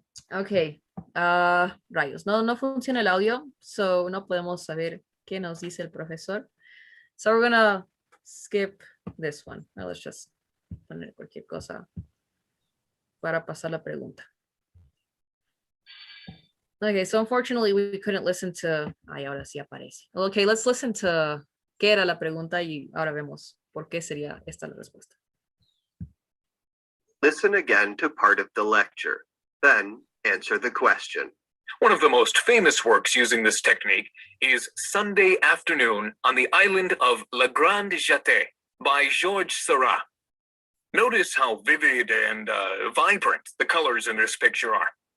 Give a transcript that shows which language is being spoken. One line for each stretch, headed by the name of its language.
Spanish: Ok, rayos, no funciona el audio, so no podemos saber qué nos dice el profesor.
English: So we're gonna skip this one. Well, let's just
Spanish: poner cualquier cosa para pasar la pregunta.
English: Okay, so unfortunately we couldn't listen to,
Spanish: ay, ahora sí aparece.
English: Okay, let's listen to
Spanish: qué era la pregunta y ahora vemos por qué sería esta la respuesta.
English: Listen again to part of the lecture, then answer the question. One of the most famous works using this technique is Sunday Afternoon on the Island of La Grande Jatte by Georges Seurat. Notice how vivid and vibrant the colors in this picture are.